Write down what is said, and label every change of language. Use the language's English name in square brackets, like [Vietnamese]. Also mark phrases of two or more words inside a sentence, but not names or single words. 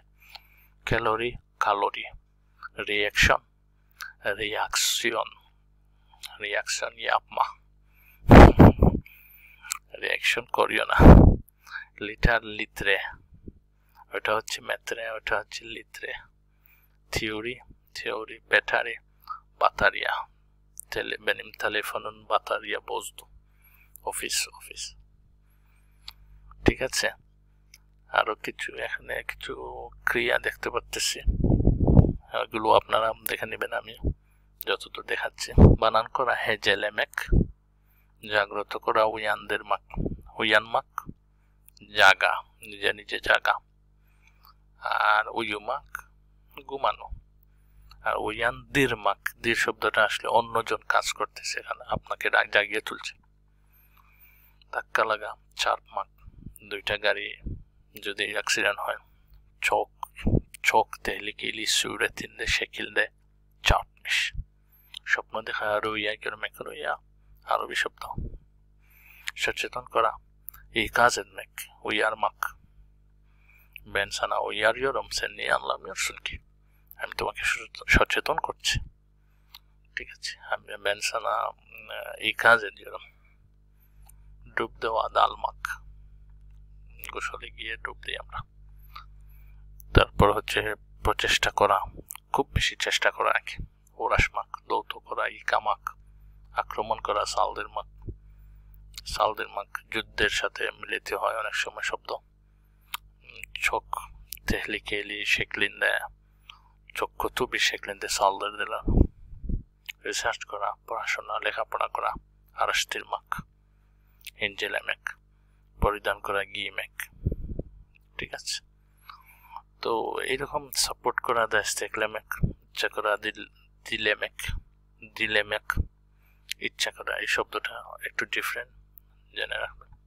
[Bangla] ক্যালোরি, ক্যালোরি। রিয়াকশন, রিয়াকশন, রিয়াকশন। ইয়াপমা, রিয়াকশন করিও না। লিটার, লিত্রে। ওটা হচ্ছে মেত্রে, ওটা হচ্ছে লিত্রে। থিওরি, থিওরি। ব্যাটারি, বাতারিয়া। [Turkish] benim telefonun batarya bozdu. [Bangla] অফিস, অফিস। ঠিক আছে, আরো কিছু এখানে কিছু ক্রিয়া দেখতে পাচ্ছি, এগুলো আপনারা দেখে নেবেন, আমি যতদূর দেখাচ্ছি। বানান করা হেজেলেমেক, জাগ্রত করা উয়ানদের মাক, উয়ানমাক, জাগা, নিজে নিজে জাগা। আর উয়ুমাক, ঘুমানো। আর উয়ান দিরমাক, দির শব্দটা আসলে অন্যজন কাজ করতেছে, এখানে আপনাকে জাগিয়ে তুলছে। ধাক্কা লাগা, চারমাক, দুইটা গাড়ি যদি অ্যাক্সিডেন্ট হয়। [Turkish] çok, çok tehlikeli suretinde şekilde çarpmış. [Bangla] স্বপ্ন দেখা, [Turkish] rüya görmek, [Bangla] রুইয়া আরবি শব্দ। সচেতন করা, [Turkish] ikaz etmek, uyarmak. Ben sana uyarıyorum, sen niye anlamıyorsun ki? [Bangla] আমি তোমাকে সচেতন করছি, ঠিক আছে। [Turkish] ben sana ikaz ediyorum. [Bangla] ডুব দেওয়া, দালমাক, গোসলে গিয়ে ডুব দিই আমরা। তারপর হচ্ছে প্রচেষ্টা করা, খুব বেশি চেষ্টা করা আর কি। ওরাসমাক, দৌত করা। ইকামাক, আক্রমণ করা। সালদের মাক, সালদের মাক যুদ্ধের সাথে মিলিত হয় অনেক সময় শব্দ। çok tehlikeli şeklinde, çok kötü bir şeklinde saldırdılar. রিসার্চ করা, পড়াশোনা, লেখাপড়া করা। [Turkish] araştırmak, incelemek, [Bangla] পরিধান করা। giymek, ঠিক আছে। তো এইরকম সাপোর্ট করা, desteklemek, ইচ্ছা করা। [Turkish] dilemek, dilemek, [Bangla] ইচ্ছা করা। এই শব্দটা একটু ডিফারেন্ট, জেনে রাখবেন।